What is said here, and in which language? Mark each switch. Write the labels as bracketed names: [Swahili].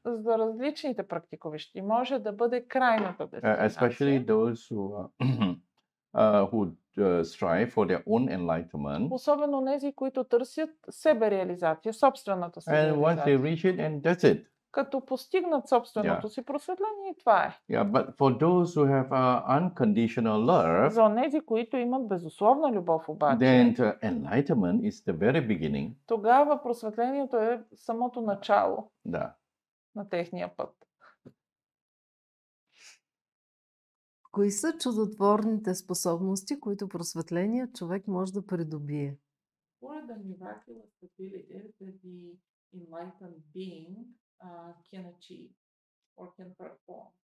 [Bulgarian] за различните практикуващи може да бъде крайната дестинация. [English] especially those who strive for their own enlightenment. [Bulgarian] Особено тези, които търсят себереализация, собствената си [English] And once they [Bulgarian] реализация. [English] reach it, and that's it. [Bulgarian] Като постигнат собственото си просветление, и това е. [English] Yeah, but for those who have unconditional love, [Bulgarian] За онези, които имат безусловна любов обаче, [English] then enlightenment is the very beginning. [Bulgarian] тогава просветлението е самото начало Да. на техния път. Кои са чудотворните способности, които просветленият човек може да придобие? [English] What are the miraculous abilities that the enlightened being can achieve or can perform?